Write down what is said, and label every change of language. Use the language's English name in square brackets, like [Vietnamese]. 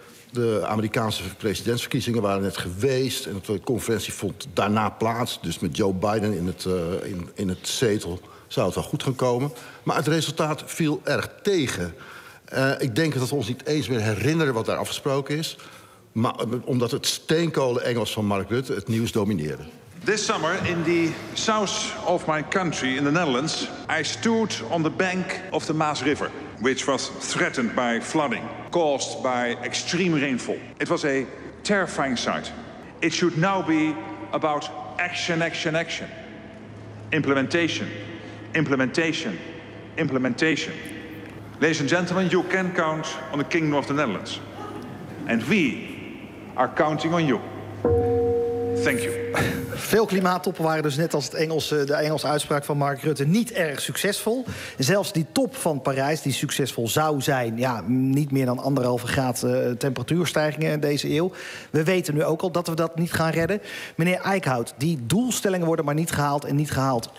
[Dutch] De Amerikaanse presidentsverkiezingen waren net geweest en de conferentie vond daarna plaats, dus met Joe Biden in het zetel zou het wel goed gaan komen. Maar het resultaat viel erg tegen. Ik denk dat we ons niet eens meer herinneren wat daar afgesproken is. Maar omdat het steenkolen-Engels van Mark Rutte het nieuws domineerde. [English] This summer in the south of my country, in the Netherlands, I stood on the bank of the Maas River, which was threatened by flooding, caused by extreme rainfall. It was a terrifying sight. It should now be about action, action, action. Implementation. Implementation. Implementation. Ladies and gentlemen, you can count on the Kingdom of the Netherlands. And we are counting on you. Thank you. [Dutch] Veel klimaattoppen waren dus net als het Engelse, de Engelse uitspraak van Mark Rutte niet erg succesvol. Zelfs die top van Parijs, die succesvol zou zijn, ja, niet meer dan 1,5 graad temperatuurstijgingen in deze eeuw. We weten nu ook al dat we dat niet gaan redden. Meneer Eickhout, die doelstellingen worden maar niet gehaald en niet gehaald.